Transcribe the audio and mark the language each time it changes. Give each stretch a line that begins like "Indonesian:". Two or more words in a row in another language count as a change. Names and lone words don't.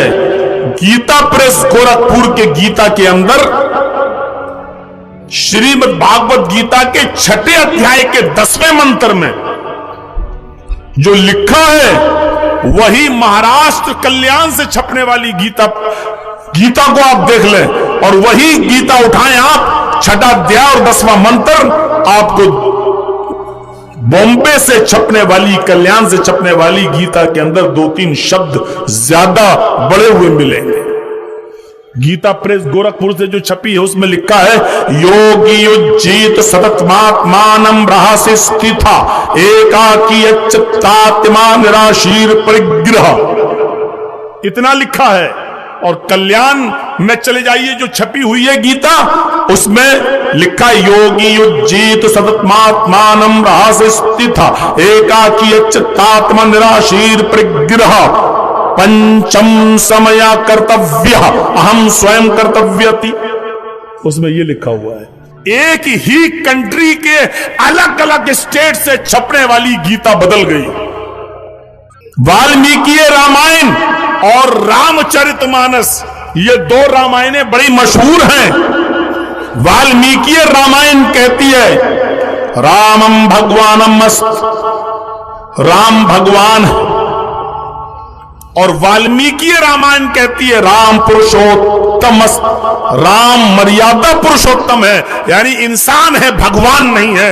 Urdu: گیتا پریس گورکھپور کے گیتا کے اندر شریمد بھاگوت گیتا کے 6 ادھیائے کے 10ویں منتر میں جو لکھا ہے وہی مہاراشٹر کلیان سے چھپنے والی گیتا کو آپ دیکھ لیں اور وہی گیتا اٹھائیں آپ، 6واں ادھیائے اور 10واں منتر آپ کو بامبے سے چھپنے والی، کلیان سے چھپنے والی گیتا کے اندر 2-3 شبد زیادہ بڑے ہوئے ملیں گے۔ گیتا پریس گورکھپور سے جو چھپی ہے اس میں لکھا ہے
Sanskrit: योगी अजीत सततमात्मानम् रहसे स्थता एकाकी अचितात्मा निराशीर परिग्रह,
Urdu: اتنا لکھا ہے۔ اور کلیان میں چلے جائیے جو چھپی ہوئی ہے گیتا، اس میں لکھا ہے
Sanskrit: योगी अजीत सततमात्मानम् रहसे स्थता एकाकी अचितात्मा निराशीर परिग्रह पञ्चम समया कर्तव्य अहम् स्वयम् कर्तव्यति,
Urdu: اس میں یہ لکھا ہوا ہے۔ ایک ہی کنٹری کے الگ الگ اسٹیٹ سے چھپنے والی گیتا بدل گئی۔ والمیکی رامائن اور رام چرت مانس، یہ 2 رامائنیں بڑی مشہور ہیں، والمیکی رامائن کہتی ہے
Sanskrit: रामम भगवानम मस्त,
Urdu: رام بھگوان، اور والمیکی رامائن کہتی ہے رام پرشوتم، رام مریادا پرشوتم ہے، یعنی انسان ہے، بھگوان نہیں ہے.